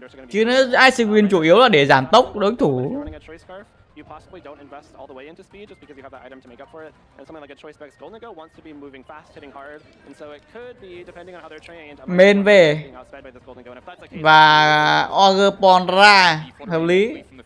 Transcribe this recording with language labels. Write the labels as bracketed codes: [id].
[vi] Chứ nó Icy Wind chủ yếu là để giảm tốc đối thủ. [en] You possibly don't invest all the way into speed just because you have that item to make up for it. And something like a Choice Specs Golden Go wants to be moving fast, hitting hard, and so it could be depending on how they're trained. [vi] Main về và Ogrepon ra hợp lý.